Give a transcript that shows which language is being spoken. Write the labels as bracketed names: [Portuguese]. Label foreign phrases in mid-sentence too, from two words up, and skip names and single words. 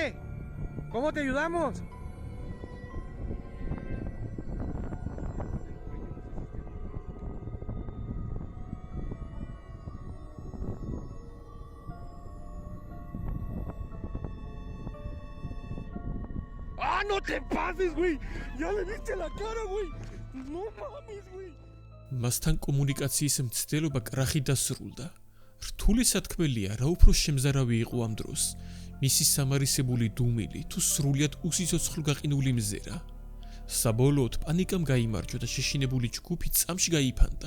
[Spanish] ¿Cómo te ayudamos? ¡Ah, no te pases, güey! ¡Ya le viste la cara, güey! ¡No mames, güey! [Georgian] მასთან კომუნიკაციის მცდელობა კრახით დასრულდა. რთული სათქმელია, რა უფრო შემზარავი იყო ამ დროს, მისი სამარისებული დუმილი თუ სრულიად უსიცოცხლო გაყინული მზერა. საბოლოოდ პანიკამ გაიმარჯვა და შეშინებული ჯგუფი წამში გაიფანტა.